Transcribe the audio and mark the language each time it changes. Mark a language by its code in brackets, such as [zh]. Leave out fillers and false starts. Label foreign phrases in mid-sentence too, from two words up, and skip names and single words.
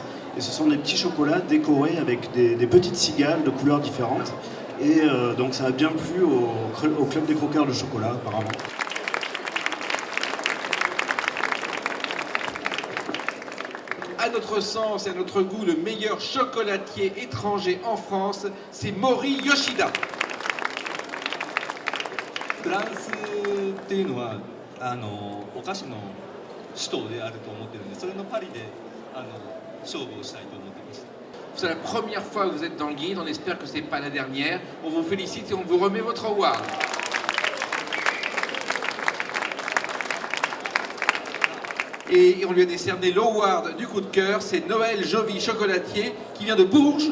[fr] Et ce sont des petits chocolats décorés avec des petites cigales de couleurs différentes. Et donc ça a bien plu au club des croqueurs de chocolat apparemment. À notre sens et à notre goût, le meilleur chocolatier étranger en France, c'est Mori Yoshida. [ja] フランスっていうのはお菓子の首都であると思ってるんで、それのパリで勝負をしたいと思っています。 [fr] C'est la première fois que vous êtes dans le guide, on espère que ce n'est pas la dernière. On vous félicite et on vous remet votre award. Et on lui a décerné l'award du coup de cœur, c'est Noël Jovi chocolatier qui vient de Bourges.